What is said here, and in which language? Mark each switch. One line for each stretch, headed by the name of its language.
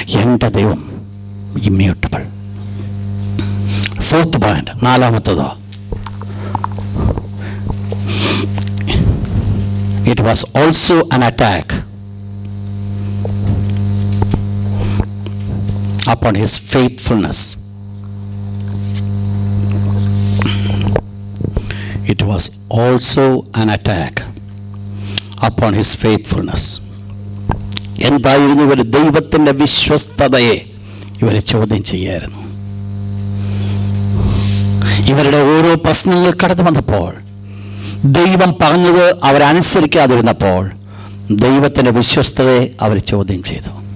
Malayalam: എൻ്റെ ദൈവം
English: Immutable. Fourth point,
Malayalam: നാലാമത്തതോ,
English: It was also an attack upon his faithfulness. It was also an attack upon his faithfulness.
Malayalam: എന്തായിരുന്നു? ഇവർ ദൈവത്തിൻ്റെ വിശ്വസ്തതയെ ഇവരെ ചോദ്യം ചെയ്യായിരുന്നു. ഇവരുടെ ഓരോ പ്രശ്നങ്ങൾ കടന്നു വന്നപ്പോൾ, ദൈവം പറഞ്ഞത് അവരനുസരിക്കാതിരുന്നപ്പോൾ ദൈവത്തിൻ്റെ വിശ്വസ്തതയെ അവർ ചോദ്യം ചെയ്തു.